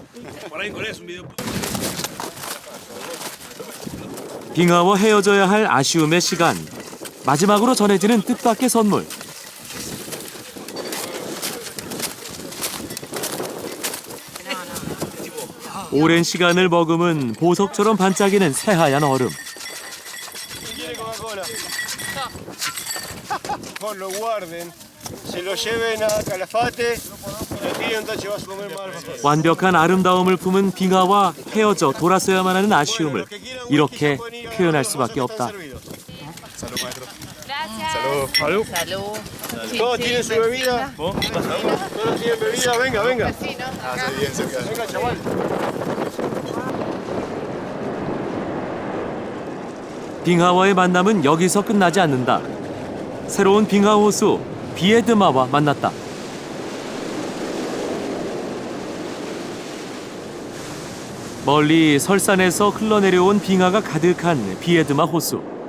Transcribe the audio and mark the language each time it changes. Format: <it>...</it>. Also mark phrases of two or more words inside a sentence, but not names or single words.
<ko>빙하와 헤어져야 할 아쉬움의 시간. 마지막으로 전해지는 뜻밖의 선물. 오랜 시간을 머금은 보석처럼 반짝이는 새하얀 얼음.</ko> <es>Lo guarden, se lo lleven a Calafate</es> <ko>완벽한 아름다움을 품은 빙하와 헤어져 돌아서야만 하는 아쉬움을 이렇게 표현할 수밖에 없다.</ko> <es>Todos tienen su bebida. Todos tienen bebida. Venga, venga. Venga, chaval.</es> <ko>빙하와의 만남은 여기서 끝나지 않는다. 새로운 빙하 호수 비에드마와 만났다. 멀리 설산에서 흘러내려온 빙하가 가득한 비에드마 호수.</ko>